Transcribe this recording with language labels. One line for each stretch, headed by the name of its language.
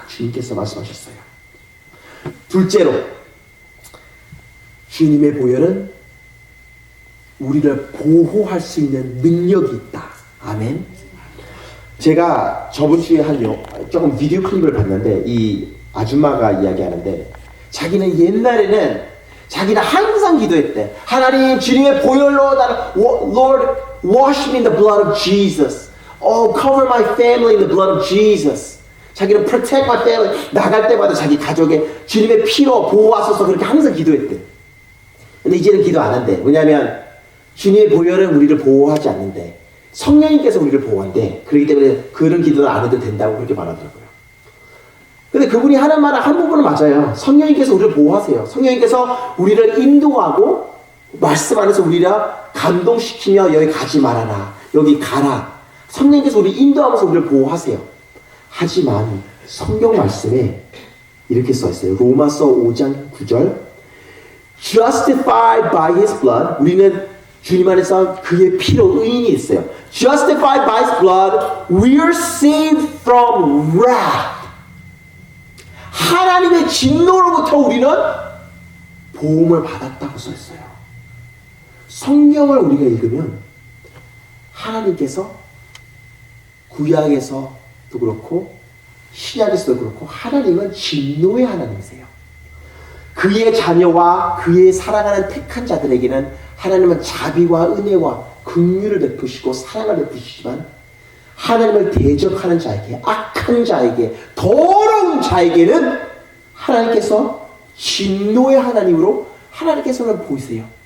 Korean: 주님께서 말씀하셨어요. 둘째로 주님의 보혈은 우리를 보호할 수 있는 능력이 있다. 아멘. 제가 저번 주에 조금 비디오 클립을 봤는데 이 아줌마가 이야기하는데 자기는 옛날에는 자기는 항상 기도했대. 하나님 주님의 보혈로 나를
English: Lord wash me in the blood of Jesus. Oh cover my family in the blood of Jesus.
Korean: 자기는
English: protect my family.
Korean: 나갈 때마다 자기 가족의 주님의 피로 보호하소서 그렇게 항상 기도했대. 근데 이제는 기도 안 한대. 왜냐하면 주님의 보혈은 우리를 보호하지 않는데 성령님께서 우리를 보호한대. 그렇기 때문에 그런 기도는 안 해도 된다고 그렇게 말하더라고요. 근데 그분이 하는 말은 한 부분은 맞아요. 성령님께서 우리를 보호하세요. 성령님께서 우리를 인도하고 말씀 안에서 우리를 감동시키며 여기 가지 말아라. 여기 가라. 성령님께서 우리를 인도하면서 우리를 보호하세요. 하지만 성경 말씀에 이렇게 써있어요. 로마서 5장 9절
English: Justified by His blood
Korean: 우리는 주님 안에서 그의 피로 의인이 있어요. Justified by His blood we are saved from wrath 하나님의 진노로부터 우리는 보험을 받았다고 써있어요. 성경을 우리가 읽으면 하나님께서 구약에서도 그렇고 신약에서도 그렇고 하나님은 진노의 하나님이세요. 그의 자녀와 그의 사랑하는 택한 자들에게는 하나님은 자비와 은혜와 긍휼을 베푸시고 사랑을 베푸시지만 하나님을 대적하는 자에게 악한 자에게 더러운 자에게는 하나님께서 진노의 하나님으로 하나님께서는 보이세요.